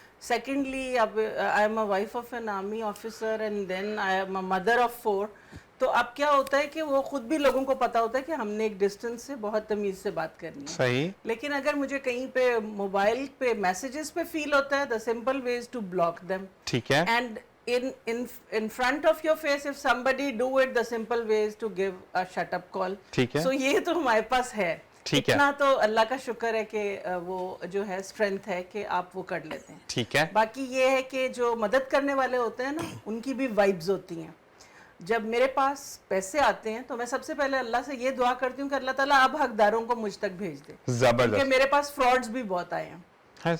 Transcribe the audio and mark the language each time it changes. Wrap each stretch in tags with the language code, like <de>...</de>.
<ur>Secondly اب</ur> <en>I am a wife of an army officer and then I am a mother of 4</en> <ur>تو اب کیا ہوتا ہے کہ وہ خود بھی لوگوں کو پتا ہوتا ہے کہ ہم نے ایک ڈسٹنس سے بہت تمیز سے بات کرنی ہے. صحیح. لیکن اگر مجھے کہیں پہ موبائل پہ میسیجز پہ فیل ہوتا ہے</ur> <en>the simple way is to block them.</en> <ur>ٹھیک ہے.</ur> <en>And in front of your face if somebody do it the simple way is to give a shut up call.</en> <ur>ٹھیک ہے. So یہ تو ہمارے پاس ہے. ٹھیک ہے. اتنا تو اللہ کا شکر ہے کہ وہ جو ہے اسٹرینتھ ہے کہ آپ وہ کر لیتے ہیں. ٹھیک ہے. باقی یہ ہے کہ جو مدد کرنے والے ہوتے ہیں نا ان کی بھی وائبز ہوتی ہیں. جب میرے پاس پیسے آتے ہیں تو میں سب سے پہلے اللہ سے یہ دعا کرتی ہوں کہ اللہ تعالیٰ اب حقداروں کو مجھ تک بھیج دے کیونکہ میرے پاس فراڈز بھی بہت آئے ہیں.</ur>